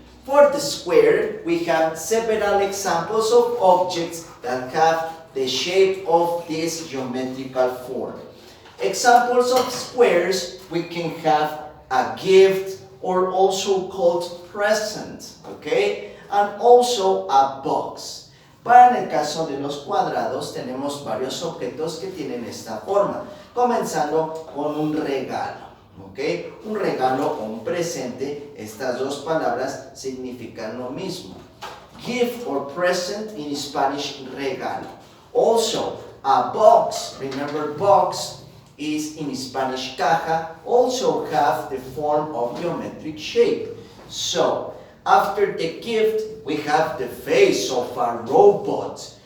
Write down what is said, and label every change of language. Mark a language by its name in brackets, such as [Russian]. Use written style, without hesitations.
[English] For the square, we have several examples of objects that have the shape of this geometrical form. Examples of squares, we can have a gift, or also called present, okay? And also a box. [Spanish] Para en el caso de los cuadrados, tenemos varios objetos que tienen esta forma, comenzando con un regalo. ¿Okay? Un regalo o un presente, estas dos palabras significan lo mismo. [English] Gift or present in Spanish, regalo. Also, a box, remember box is in Spanish caja, also have the form of geometric shape. So, after the gift, we have the face of a robot.